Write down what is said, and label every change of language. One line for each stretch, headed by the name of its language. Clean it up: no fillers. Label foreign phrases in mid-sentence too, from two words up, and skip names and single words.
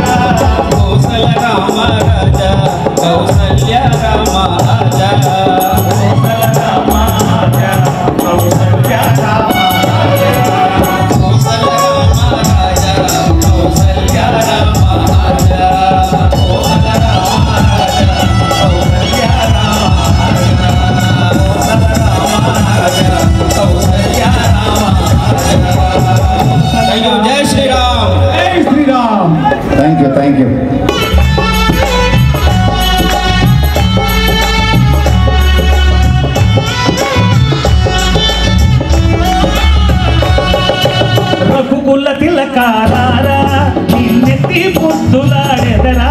Hindi: कौशल रामा राजा, कौशल्या रामा राजा, कौशल रामा राजा, कौशल्या रामा राजा, कौशल रामा राजा, कौशल्या रामा राजा, कौशल रामा राजा, कौशल्या रामा राजा, कौशल रामा राजा, कौशल्या रामा राजा। जय श्री राम, जय श्री राम।
English: Thank you, thank you.
Telugu: రఘుకుల తిలకారారా నిన్నెత్తి ముద్దులాడెదరా,